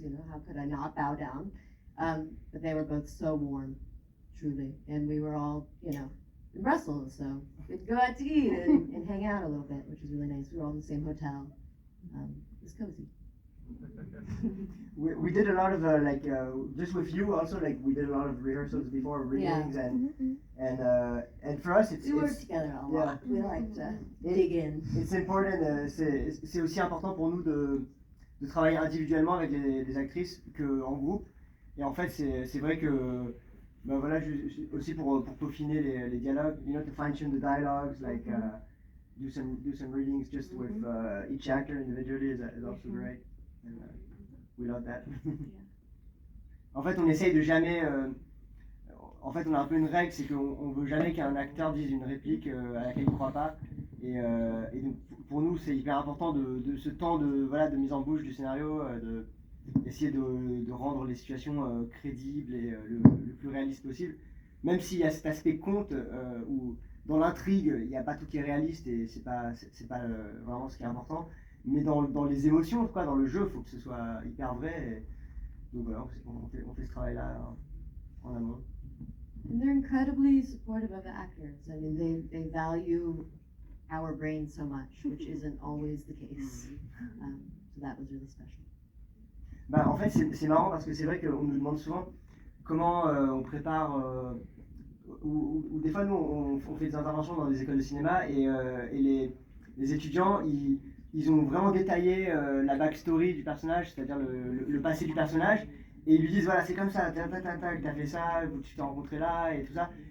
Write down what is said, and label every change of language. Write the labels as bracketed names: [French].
[English] You know, how could I not bow down? But they were both so warm, truly, and we were all, you know, in Brussels, so we'd go out to eat and hang out a little bit, which was really nice. We were all in the same hotel. It was cozy. We did a lot of just with you also, like we did a lot of rehearsals before readings and for us we worked together a lot. We like to dig in. It's important. [French] C'est aussi important pour nous de travailler individuellement avec les actrices qu'en groupe. Et en fait c'est vrai que ben voilà, aussi pour peaufiner les dialogues, [English] you know, to fine tune the dialogues, like do some readings just with each actor individually is also great. And, we love that. [French] En fait, on essaye de jamais. En fait, on a un peu une règle, c'est qu'on veut jamais qu'un acteur dise une réplique à laquelle il ne croit pas. Et donc, pour nous, c'est hyper important de ce temps de mise en bouche du scénario, d'essayer de rendre les situations crédibles et le plus réaliste possible. Même s'il y a cet aspect conte où dans l'intrigue, il n'y a pas tout qui est réaliste et c'est pas vraiment ce qui est important. Mais dans les émotions, quoi, dans le jeu, il faut que ce soit hyper vrai. Et donc voilà, on fait ce travail-là en amont. [English] And they're incredibly supportive of the actors. I mean, they value our brain so much, which isn't always the case. So that was really special. [French] Bah, en fait, c'est marrant parce que c'est vrai qu'on nous demande souvent comment on prépare. Ou des fois, nous, on fait des interventions dans des écoles de cinéma et les étudiants, ils ont vraiment détaillé la backstory du personnage, c'est-à-dire le passé du personnage, et ils lui disent voilà, c'est comme ça, t'as fait ça, tu t'es rencontré là, et tout ça.